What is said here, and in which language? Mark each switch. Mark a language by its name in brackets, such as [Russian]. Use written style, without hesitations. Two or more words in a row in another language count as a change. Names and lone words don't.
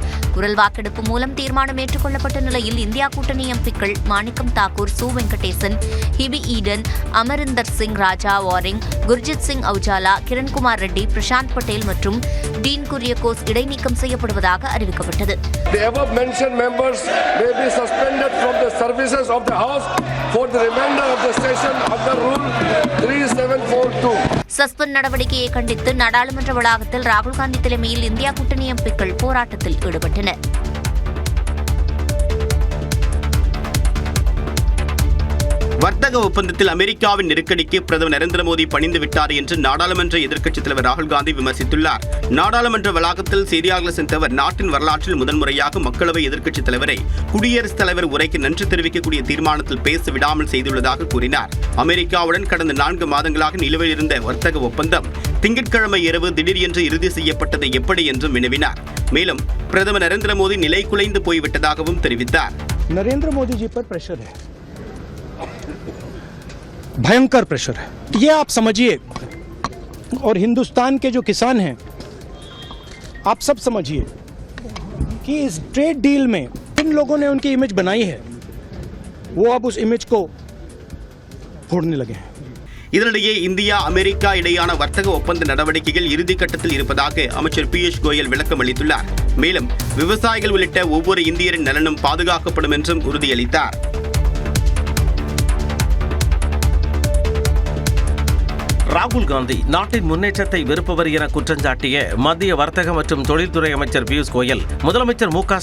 [Tamil] குரல் வாக்கெடுப்பு மூலம் தீர்மானம் ஏற்றுக்கொள்ளப்பட்ட நிலையில் இந்தியா கூட்டணி எம்பிக்கள் மாணிக்கம் தாக்கூர், சு வெங்கடேசன், ஹிபி ஈடன், அமரிந்தர் சிங் ராஜா வாரிங், குர்ஜித் சிங் அவுஜாலா, கிரண்குமார் ரெட்டி, பிரசாந்த் பட்டேல் மற்றும் டீன் குரியகோஸ் இடைநீக்கம் செய்யப்படுவதாக அறிவிக்கப்பட்டது. [English] The above mentioned members may be suspended from the services of the House for the remainder of the session under Rule 3742. [Tamil] சஸ்பெண்ட் நடவடிக்கையை கண்டித்து நாடாளுமன்ற வளாகத்தில் ராகுல் காந்தி தலைமையில் இந்தியா கூட்டணி எம்பிக்கள் போராட்டத்தில் ஈடுபட்டனர். வர்த்தக ஒப்பந்தத்தில் அமெரிக்காவின் நெருக்கடிக்கு பிரதமர் நரேந்திர மோடி பணிந்து விட்டார் என்று நாடாளுமன்ற எதிர்க்கட்சித் தலைவர் ராகுல் காந்தி விமர்சித்துள்ளார். நாடாளுமன்ற வளாகத்தில் செய்தியாளர்கள் சந்தித்த நாட்டின் வரலாற்றில் முதன்முறையாக மக்களவை எதிர்க்கட்சித் தலைவரை குடியரசுத் தலைவர் உரைக்கு நன்றி தெரிவிக்கக்கூடிய தீர்மானத்தில் பேச விடாமல் செய்துள்ளதாக கூறினார். அமெரிக்காவுடன் கடந்த 4 மாதங்களாக நிலுவையில் இருந்த வர்த்தக ஒப்பந்தம் திங்கட்கிழமை இரவு திடீரென்று இறுதி செய்யப்பட்டது எப்படி என்றும் வினவினார். மேலும் பிரதமர் நரேந்திர மோடி நிலை குலைந்து போய்விட்டதாகவும் தெரிவித்தார். [Hindi] नरेंद्र मोदी जी पर प्रेशर है, भयंकर प्रेशर है, ये आप समझिए. और हिंदुस्तान के जो किसान हैं, आप सब समझिए कि इस [English] trade deal [Hindi] में जिन लोगों ने उनकी इमेज बनाई है, वो अब उस इमेज को फोड़ने लगे हैं. [Tamil] இதனிடையே இந்தியா அமெரிக்கா இடையான வர்த்தக ஒப்பந்த நடவடிக்கைகள் இறுதிக்கட்டத்தில் இருப்பதாக அமைச்சர் பியூஷ் கோயல் விளக்கம் அளித்துள்ளார். மேலும் விவசாயிகள் உள்ளிட்ட ஒவ்வொரு இந்தியரின் நலனும் பாதுகாக்கப்படும் என்றும் உறுதியளித்தார். ராகுல் காந்தி நாட்டின் முன்னேற்றத்தை வெறுப்பவர் என குற்றஞ்சாட்டிய மத்திய வர்த்தக மற்றும் தொழில்துறை அமைச்சர் பியூஷ் கோயல் முதலமைச்சர் மு.க.